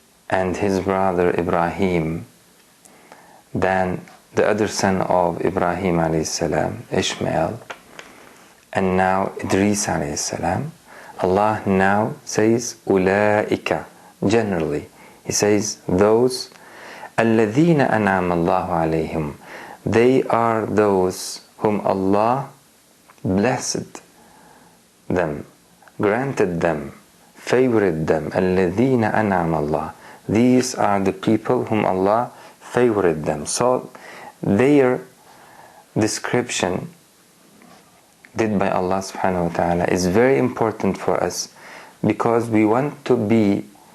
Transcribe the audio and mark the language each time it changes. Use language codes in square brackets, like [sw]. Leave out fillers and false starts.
[en] and his brother Ibrahim, then the other son of Ibrahim alayhi salam, Ishmael, and now Idris alayhi salam. Allah now says أولئك, generally. He says those [ar] الذين أنعم الله عليهم. [en] They are those whom Allah blessed them, granted them, favored them. [ar] الذين أنعم الله. [en] These are the people whom Allah favored them. So their description did by Allah subhanahu wa ta'ala is very important for us, because we want to be